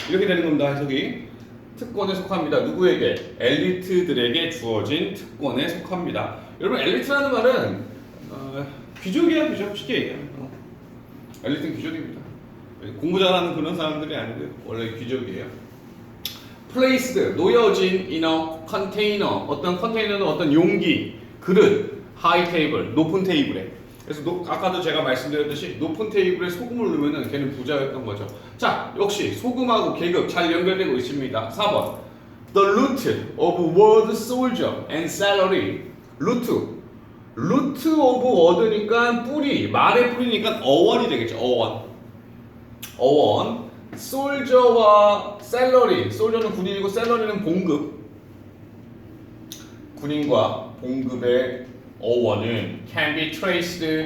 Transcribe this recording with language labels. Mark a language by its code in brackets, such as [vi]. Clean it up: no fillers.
[ko] 이렇게 되는 겁니다, 해석이. 특권에 속합니다. 누구에게? 엘리트들에게 주어진 특권에 속합니다. 여러분, 엘리트라는 말은 귀족이야, 귀족. 쉽게 얘기하면 엘리트는 귀족입니다. 공부 잘하는 그런 사람들이 아니고요. 원래 귀족이에요. [en] placed, [ko] 놓여진 [en] in a container. [ko] 어떤 컨테이너는 어떤 용기, 그릇, [en] high table, [ko] 높은 테이블에. 그래서 아까도 제가 말씀드렸듯이 높은 테이블에 소금을 넣으면 걔는 부자였던 거죠. 자, 역시 소금하고 계급 잘 연결되고 있습니다. 4번. [en] The root of word soldier and salary. root of word [ko] 니까 뿌리, 말의 뿌리니까 어원이 되겠죠. 어원. soldier와 salary. soldier는 군인이고 salary는 봉급. 군인과 봉급의 어원은 [en] can be traced